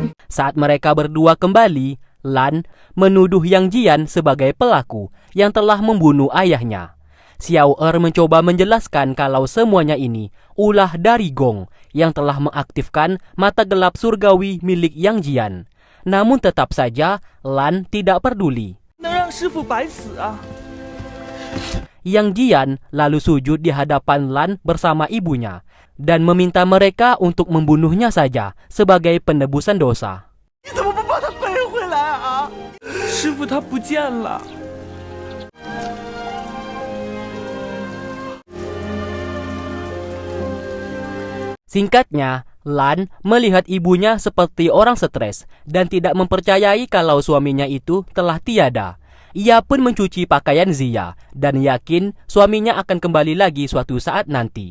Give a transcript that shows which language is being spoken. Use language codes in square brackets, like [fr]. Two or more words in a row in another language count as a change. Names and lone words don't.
[id] Saat mereka berdua kembali, Lan menuduh Yang Jian sebagai pelaku yang telah membunuh ayahnya. Xiao Er mencoba menjelaskan kalau semuanya ini ulah dari Gong yang telah mengaktifkan mata gelap surgawi milik Yang Jian. Namun tetap saja Lan tidak peduli. [zh] 能让师傅白死啊！ [id] Yang Jian lalu sujud di hadapan Lan bersama ibunya dan meminta mereka untuk membunuhnya saja sebagai penebusan dosa. [zh] 你怎么不把他背回来啊？师傅他不见了。 [id] Singkatnya, Lan melihat ibunya seperti orang stres dan tidak mempercayai kalau suaminya itu telah tiada. Ia pun mencuci pakaian Zia dan yakin suaminya akan kembali lagi suatu saat nanti.